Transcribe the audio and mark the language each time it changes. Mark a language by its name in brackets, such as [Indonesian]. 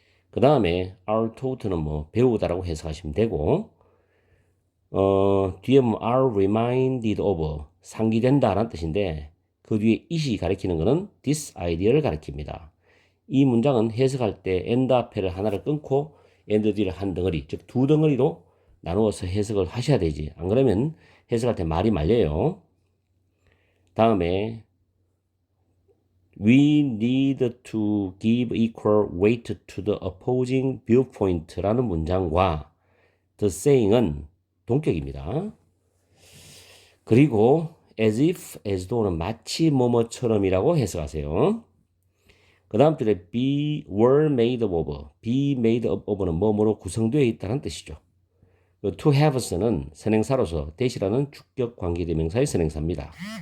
[Korean] 그 다음에 [English] are taught [Korean] 는 뭐 배우다라고 해석하시면 되고 뒤에 뭐 [English] are reminded of [Korean] 상기된다라는 뜻인데 그 뒤에 it이 가리키는 것은 this idea를 가리킵니다. 이 문장은 해석할 때 and 앞에를 하나를 끊고 and 뒤를 한 덩어리, 즉 두 덩어리로 나누어서 해석을 하셔야 되지. 안 그러면 해석할 때 말이 말려요. 다음에 [English] We need to give equal weight to the opposing viewpoint라는 [Korean] 문장과 [English] the saying은 [Korean] 동격입니다. 그리고 as if, as though는 마치 뭐뭐처럼이라고 해석하세요. 그 다음 줄에 [English] be were made of, be made of [Korean] 는 뭐뭐로 구성되어 있다는 뜻이죠. to have는 선행사로서 대시라는 주격 관계대명사의 선행사입니다.